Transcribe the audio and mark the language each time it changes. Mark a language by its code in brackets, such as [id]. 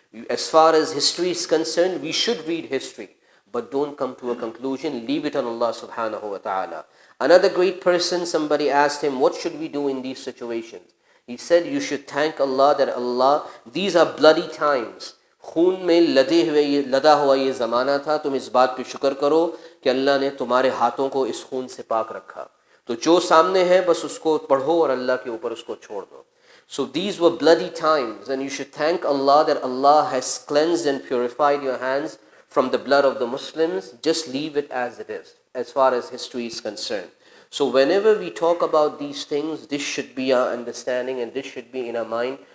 [en] As far as history is concerned, we should read history, but don't come to a conclusion. Leave it on Allah subhanahu wa ta'ala. Another great person, somebody asked him, what should we do in these situations? He said, you should thank Allah that Allah, these are bloody times. [hi] खून में लदा हुआ ये ज़माना था, तुम इस बात पे शुक्र करो कि अल्लाह ने तुम्हारे हाथों को इस खून से पाक रखा. तो जो सामने है बस उसको पढ़ो और अल्लाह के ऊपर उसको छोड़ दो. [en] So these were bloody times, and you should thank Allah that Allah has cleansed and purified your hands from the blood of the Muslims. Just leave it as it is, as far as history is concerned. So whenever we talk about these things, this should be our understanding and this should be in our mind.